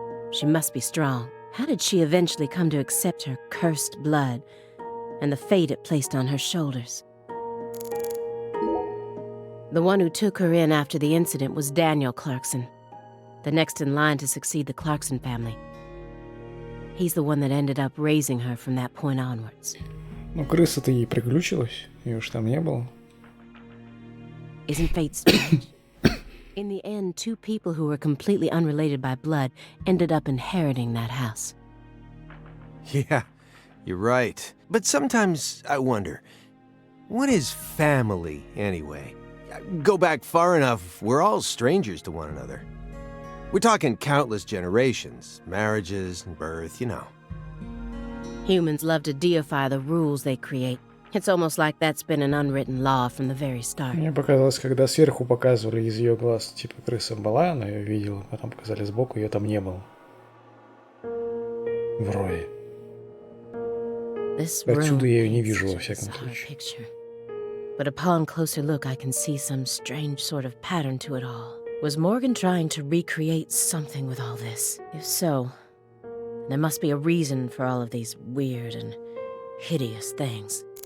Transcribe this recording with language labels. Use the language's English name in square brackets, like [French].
[English] She must be strong. How did she eventually come to accept her cursed blood and the fate it placed on her shoulders? The one who took her in after the incident was Daniel Clarkson, the next in line to succeed the Clarkson family. He's the one that ended up raising her from that point onwards. [Russian] Ну, крыса-то ей приглючилась, ее уж там не было. [English] Isn't fate strange? In the end, two people who were completely unrelated by blood ended up inheriting that house. Yeah, you're right. But sometimes I wonder, what is family anyway? Go back far enough, we're all strangers to one another. We're talking countless generations, marriages and birth, you know. Humans love to deify the rules they create. It's almost like that's been an unwritten law from the very start. [Russian] Мне показалось, когда сверху показывали из ее глаз, типа крыса была, она ее видела, потом показали сбоку, ее там не было. Вроде. Отсюда я ее не вижу, во всяком случае. [English] But upon closer look, I can see some strange sort of pattern to it all. Was Morgan trying to recreate something with all this? If so, there must be a reason for all of these weird and hideous things.